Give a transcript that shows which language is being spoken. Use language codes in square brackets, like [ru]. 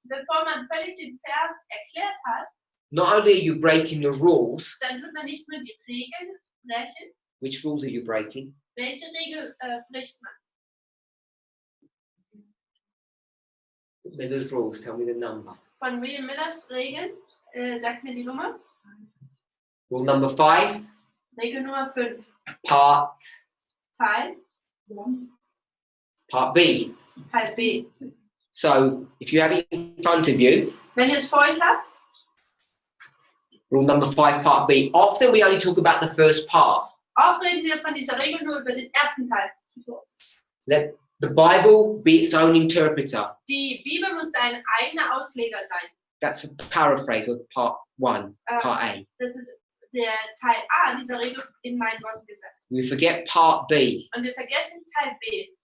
[de] bevor man völlig den Vers erklärt hat, [en] not only are you breaking the rules, [de] dann tut man nicht nur die Regeln brechen. [en] which rules are you breaking? [de] Welche Regel bricht man? [en] Miller's rules, tell me the number. [de] Von William Millers Regeln, sagt mir die Nummer. [en] Rule number 5, [de] Regel Nummer 5. [en] part [de] Teil [en] B. [de] Teil B. [en] So if you have it in front of you, [de] Wenn ihr es vor euch habt, [en] Rule number 5, part B. Often we only talk about the first part. [de] Oft reden wir von dieser Regel nur über den ersten Teil. [en] Let the Bible be its own interpreter. [de] Die Bibel muss ein eigener Ausleger sein. [en] That's a paraphrase of part 1, part A. [de] Das ist der Teil A dieser Regel in meinen Worten gesagt. [en] We forget part B. [de] Und wir vergessen Teil B.